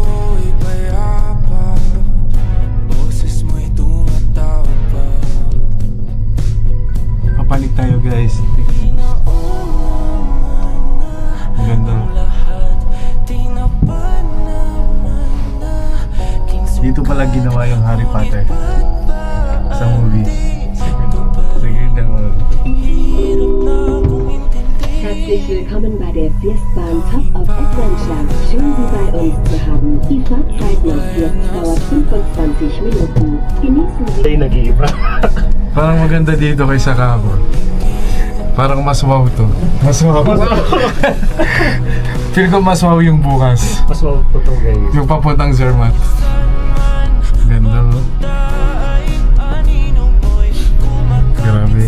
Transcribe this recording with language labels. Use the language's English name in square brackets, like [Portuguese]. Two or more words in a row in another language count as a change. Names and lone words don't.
[Filipino] Papanik tayo guys. Ang ganda. Dito pala ginawa yung Harry Potter sa movie. Sa Grindelwald. [German] Herzlich willkommen bei der Festbahn Top of Adventure. Schön, Sie bei uns zu haben. Die Fahrzeit nach jetzt dauert 25 Minuten. Genießen Sie. [Filipino] Ay, nag-iiba. Parang maganda dito kaysa kahapon. Parang mas wow to. Mas wow. Feel ko mas wow yung bukas. Mas wow po ito guys. Yung papuntang Zermatt. Ganda, no? Grabe.